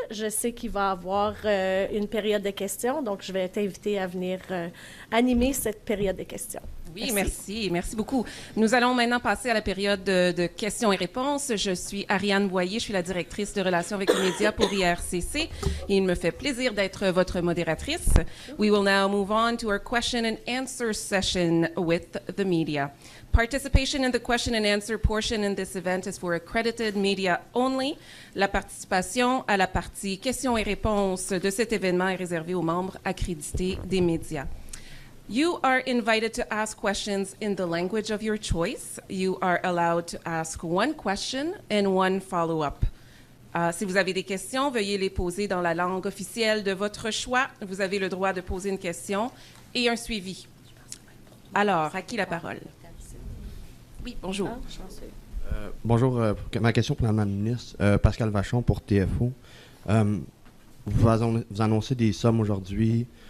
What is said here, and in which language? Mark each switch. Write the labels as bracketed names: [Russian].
[French] Je sais qu'il va y avoir une période de questions, donc je vais t'inviter à venir animer cette période de questions. Oui, merci beaucoup. Nous allons maintenant passer à la période de questions et réponses. Je suis Ariane Boyer, je suis la directrice de relations avec les médias pour IRCC et il me fait plaisir d'être votre modératrice. [English] We will now move on to our question and answer session with the media. Participation in the question and answer portion in this event is for accredited media only. [French] La participation à la partie questions et réponses de cet événement est réservée aux membres accrédités des médias. [English] You are invited to ask questions in the language of your choice. You are allowed to ask one question and one follow-up. [French] Si vous avez des questions, veuillez les poser dans la langue officielle de votre choix. Vous avez le droit de poser une question et un suivi. Alors, à qui la parole? Oui, bonjour. Bonjour. Ma question pour Mme la ministre, Pascal Vachon pour TFO. Vous annoncez des sommes aujourd'hui.